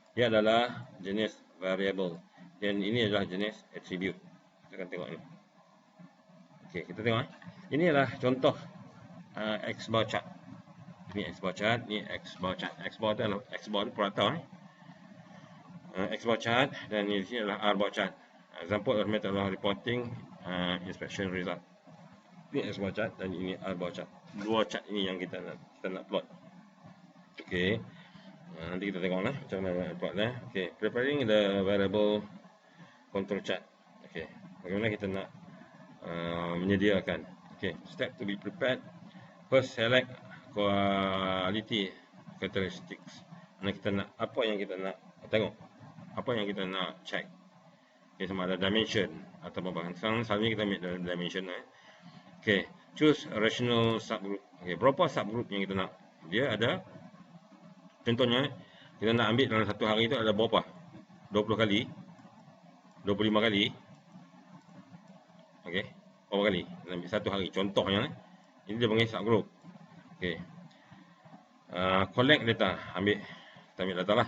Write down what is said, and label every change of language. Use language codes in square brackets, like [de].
[ms] Dia adalah jenis variable dan ini adalah jenis attribute. Kita akan tengok ni. Okey, kita tengok. Ini adalah contoh X bar chart. Ini X bar chart, ni X bar chart. X bar tu adalah X bar purata X bar chart, dan ini sini adalah R bar chart. [en] Example of method of reporting inspection result. [ms] Ini X bar chart dan ini R bar chart. Dua chart ini yang kita nak plot. Okey. Nanti kita tengoklah macam mana plot dah. Okey, [en] preparing the variable control chart. [ms] Okey, bagaimana kita nak menyediakan. [en] Okey, step to be prepared. First, select quality characteristics. [ms] Kita nak apa yang kita nak tengok, apa yang kita nak check. Okay, sama ada dimension atau apa. Selalunya kita ambil dimension. [en] Okay, choose a rational subgroup. [ms] Okay, berapa subgroup yang kita nak? Dia ada, contohnya kita nak ambil dalam satu hari itu ada berapa? 20 kali, 25 kali. Okay, berapa kali? Kita ambil satu hari. Contohnya, ini dia panggil subgroup. Okay, [en] collect data. [ms] Kita ambil data lah.